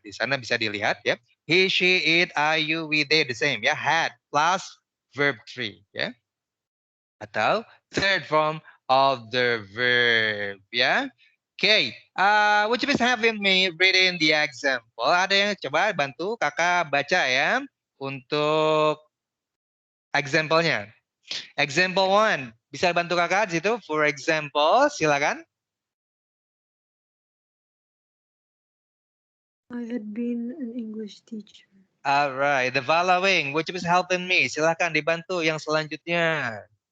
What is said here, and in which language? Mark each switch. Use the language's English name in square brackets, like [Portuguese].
[Indonesian] Di sana bisa dilihat ya, he, she, it, I, you, we, they, [English] the same [Indonesian] ya, had plus verb 3 ya, atau third form of the verb ya. [English] Oke, would you please have me reading the example? [Indonesian] Ada yang coba bantu kakak baca ya untuk example-nya. Example 1, bisa bantu kakak di situ? For example, silakan. [English] I had been an English teacher. Alright, the following, would you please help me? [Indonesian] Silakan dibantu yang selanjutnya.